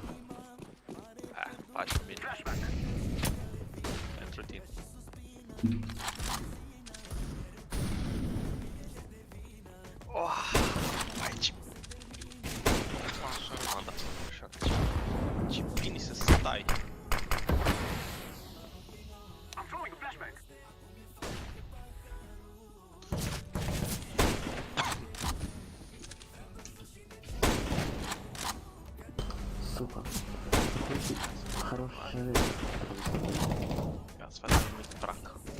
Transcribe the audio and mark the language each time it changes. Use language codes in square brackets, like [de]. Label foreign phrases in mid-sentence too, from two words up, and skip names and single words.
[ro] Facem bine. Pentru tine. Aici. M-a dat așa. Ce bine să stai. [ru] Сука. Хороший человек. [ro] Ia să facem un trac.